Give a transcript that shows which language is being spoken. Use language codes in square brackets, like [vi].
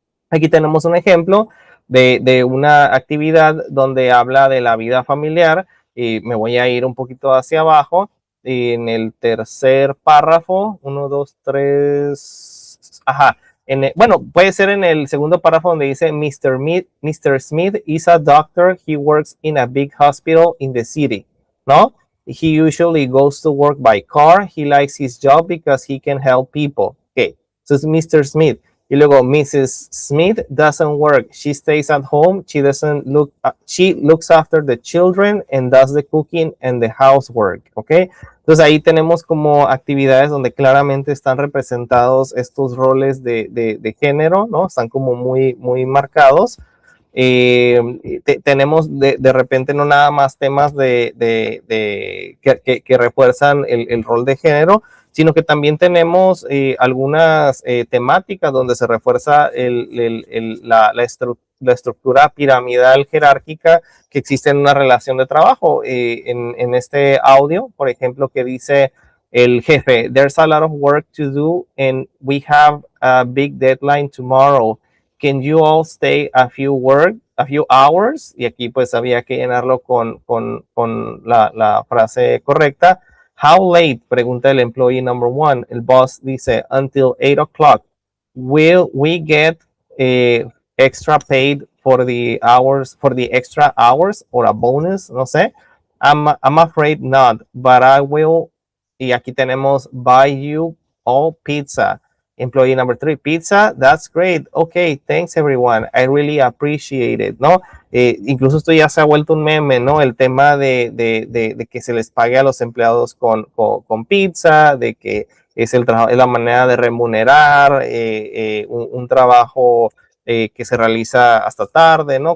[es] Aquí tenemos un ejemplo de una actividad donde habla de la vida familiar, y me voy a ir un poquito hacia abajo. En el tercer párrafo, 1, 2, 3, ajá. Bueno, puede ser en el segundo párrafo donde dice Mr. [en] Smith is a doctor, he works in a big hospital in the city, ¿no? He usually goes to work by car, he likes his job because he can help people. Okay, so it's Mr. Smith. [es] Y luego [en] Mrs. Smith doesn't work. She stays at home. She looks after the children and does the cooking and the housework. ¿Ok? [es] Entonces ahí tenemos como actividades donde claramente están representados estos roles de género, ¿no? Están como muy marcados. Tenemos de repente no nada más temas que refuerzan el rol de género, sino que también tenemos algunas temáticas donde se refuerza la estructura piramidal jerárquica que existe en una relación de trabajo. En este audio, por ejemplo, que dice el jefe, [en] there's a lot of work to do and we have a big deadline tomorrow. Can you all stay a few hours? [es] Y aquí pues había que llenarlo con la frase correcta. [en] How late? [es] Pregunta el [en] employee number one. El boss dice, until 8 o'clock. Will we get extra paid for the extra hours or a bonus? [es] No sé. [en] I'm afraid not, but I will. [es] Y aquí tenemos [en] buy you all pizza. Employee number 3, pizza, that's great. Okay, thanks everyone. I really appreciate it, ¿no? [es] Incluso esto ya se ha vuelto un meme, ¿no? El tema de que se les pague a los empleados con pizza, de que es la manera de remunerar un trabajo que se realiza hasta tarde, ¿no?